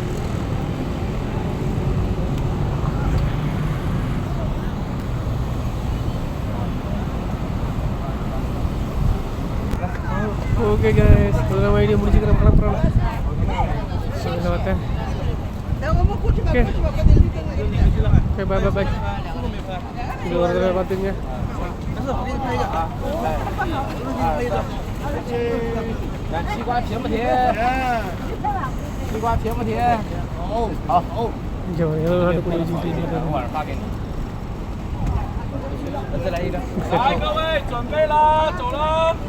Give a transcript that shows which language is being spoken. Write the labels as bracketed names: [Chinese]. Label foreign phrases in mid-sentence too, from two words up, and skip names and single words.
[English] okay guys, [Tamil] இதெல்லாம் வீடியோ முடிச்சுக்கிறேன், கிளம்புறோம். [English] பார்த்தேன். okay okay bye bye bye. [Tamil] இது ஒரு தடவை பார்த்துங்க. [Chinese] 西瓜甜不甜？西瓜甜不甜？好。 [Tamil] இங்கே ஏதோ நாட்டுக்குடி வச்சுக்கிட்டு [Chinese] 等会儿发给你。再来一个。来，各位准备啦，走了。